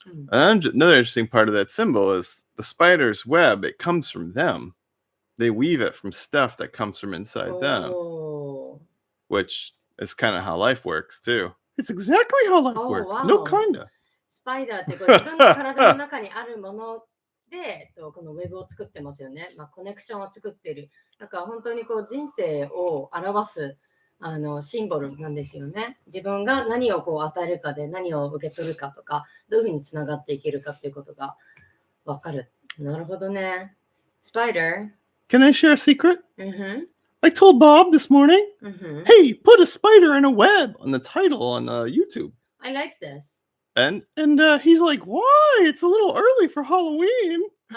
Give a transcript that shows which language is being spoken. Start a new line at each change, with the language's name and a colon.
English: And another interesting part of that symbol is the spider's web. It comes from them. They weave it from stuff that comes from inside them, which is kind of how life works, too. It's exactly how life works. Wow. No kinda.
Japanese: スパイダーってこう自分の体の中にあるものでこのウェブを作ってますよね。コネクションを作っている。だから本当にこう人生を表すシンボルなんですよね。自分が何をこう与えるかで何を受け取るかとか、どういうふうにつながっていけるかっていうことがわかる。なるほどね。Spider.
English: Can I share a secret? I told Bob this morning, hey, put a spider in a web on the title on YouTube. I like this. And he's like, why? It's a little early for Halloween.